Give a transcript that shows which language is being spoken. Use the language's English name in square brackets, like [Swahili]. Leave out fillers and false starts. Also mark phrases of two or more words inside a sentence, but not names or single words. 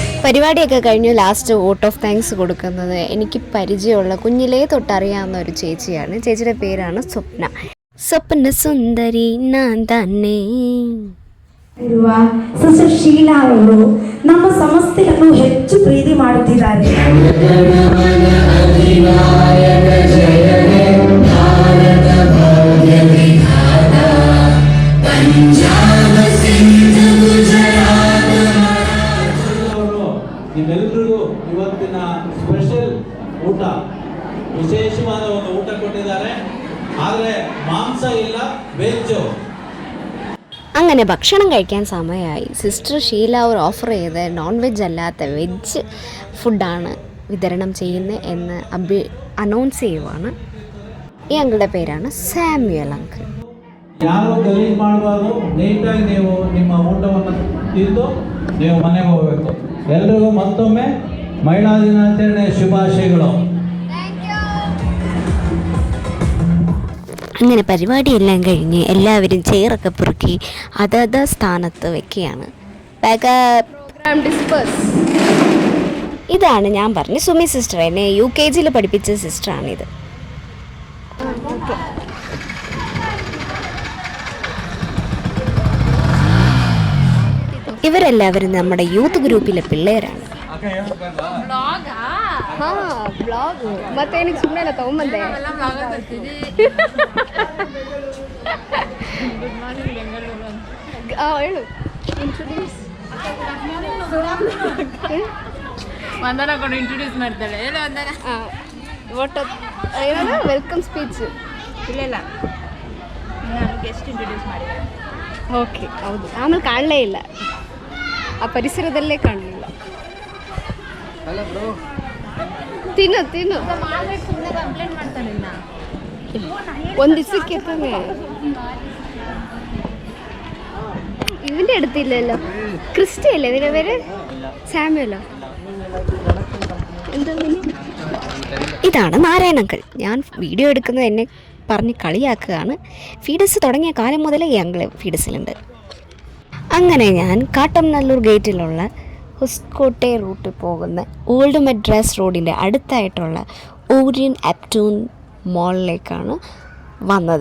[Malayalam] പരിപാടിയൊക്കെ കഴിഞ്ഞു. [English] last vote of thanks [Malayalam] കൊടുക്കുന്നത് എനിക്ക് പരിചയമുള്ള കുഞ്ഞിലേ തൊട്ടറിയാവുന്ന ഒരു ചേച്ചിയാണ്. ചേച്ചിയുടെ പേരാണ് സ്വപ്ന. [Kannada] ಸ್ವಪ್ನ ಸುಂದರಿ ನಾನ್ ತಾನೇ. ಸಿಸ್ಟರ್ ಶೀಲಾ ಅವರು ನಮ್ಮ ಸಂಸ್ಥೆಯನ್ನು ಹೆಚ್ಚು ಪ್ರೀತಿ ಮಾಡುತ್ತಿದ್ದಾರೆ. ನಿಮ್ಮೆಲ್ಲರಿಗೂ ಇವತ್ತಿನ ಸ್ಪೆಷಲ್ ಊಟ, ವಿಶೇಷವಾದ ಒಂದು ಊಟ ಕೊಟ್ಟಿದ್ದಾರೆ. ಆದರೆ ಮಾಂಸ ಇಲ್ಲ, ವೆಜ್. [Malayalam] അങ്ങനെ ഭക്ഷണം കഴിക്കാൻ സമയമായി. സിസ്റ്റർ ഷീല അവർ ഓഫർ ചെയ്ത് [English] non veg [Malayalam] അല്ലാത്ത വെജ് ഫുഡാണ് വിതരണം ചെയ്യുന്നത് എന്ന് അനൗൺസ് ചെയ്യുവാണ്. ഈ അങ്കിളുടെ പേരാണ് സാമ്യുവൽ അങ്കിൾ. [Kannada] ಯಾರು ಗಲೀಜ್ ಮಾಡಬಾರ್ದು, ನೀಟಾಗಿ ನೀವು ನಿಮ್ಮ ಊಟವನ್ನು ತಿಂದು ನೀವು ಮನೆಗೆ ಹೋಗಬೇಕು. ಎಲ್ರಿಗೂ ಮತ್ತೊಮ್ಮೆ ಮಹಿಳಾ ದಿನಾಚರಣೆ ಶುಭಾಶಯಗಳು. [Malayalam] അങ്ങനെ പരിപാടിയെല്ലാം കഴിഞ്ഞ് എല്ലാവരും ചെയറൊക്കെ പെറുക്കി അതത് സ്ഥാനത്ത് വെക്കുകയാണ്. ഇതാണ് ഞാൻ പറഞ്ഞ സുമി സിസ്റ്റർ. എന്നെ UKG പഠിപ്പിച്ച സിസ്റ്ററാണിത്. ഇവരെല്ലാവരും നമ്മുടെ യൂത്ത് ഗ്രൂപ്പിലെ പിള്ളേരാണ്. [Kannada] ಮತ್ತೆ ಏನಕ್ಕೆ ಸುಮ್ಮನೆ ಎಲ್ಲ ತಗೊಂಬಂದೆ. ಹೇಳು, ಇಂಟ್ರೊಡ್ಯೂಸ್. ವಂದನಾ ಕೂಡ ಇಂಟ್ರೊಡ್ಯೂಸ್ ಮಾಡ್ತಾಳೆ. ಹೇಳು ವಂದನಾ. ಒಟ್ಟು ಏನಂದ್ರೆ [English] welcome speech. [Kannada] ಇಲ್ಲ ನಾನು [English] guest introduce [Kannada] ಮಾಡಿದ್ದೆ. ಓಕೆ, ಹೌದು. ಆಮೇಲೆ ಕಾಣಲೇ ಇಲ್ಲ, ಆ ಪರಿಸರದಲ್ಲೇ ಕಾಣಲಿಲ್ಲ. ತಿನ್ನು ಸುಮ್ಮನೆ ಕಂಪ್ಲೇಂಟ್ ಮಾಡ್ತಾನೆ. ಒಂದು ದಿವಸಕ್ಕೆ ತಾನೆ [Malayalam] ഇവൻ്റെ അടുത്തില്ലല്ലോ. ക്രിസ്റ്റി അല്ലേ ഇതിൻ്റെ പേര്? സാമ്യുവലോ? എന്താ? ഇതാണ് നാരായണങ്കൾ. ഞാൻ വീഡിയോ എടുക്കുന്നത് എന്നെ പറഞ്ഞ് കളിയാക്കുകയാണ്. ഫീഡസ് തുടങ്ങിയ കാലം മുതലേ ഈ അങ്കിൾ ഫീഡസിലുണ്ട്. അങ്ങനെ ഞാൻ കാട്ടംനല്ലൂർ ഗേറ്റിലുള്ള ഹുസ്കോട്ടെ റൂട്ടിൽ പോകുന്ന ഓൾഡ് മദ്രാസ് റോഡിൻ്റെ അടുത്തായിട്ടുള്ള ഓറിയൻ അപ്റ്റൂൺ മോളിലേക്കാണ് വന്നത്.